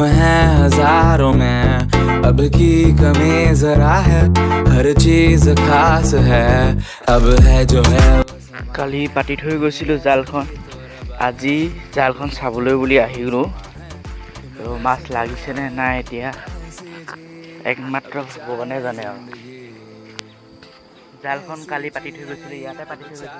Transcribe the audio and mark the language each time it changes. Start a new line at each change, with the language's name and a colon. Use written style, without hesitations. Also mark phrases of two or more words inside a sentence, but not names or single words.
Hindi: हैं हजारों में, अब की कमी जरा है, हर चीज खास है, अब है जो है।
Assamese: কালি পাতি থৈ গৈছিলোঁ জালখন, আজি জালখন চাবলৈ বুলি আহিলোঁ। তো মাছ লাগিছেনে নাই এতিয়া একমাত্ৰ ভগৱানে জানে আৰু। জালখন কালি পাতি থৈ গৈছিলোঁ, ইয়াতে পাতি থৈ গৈছিলোঁ।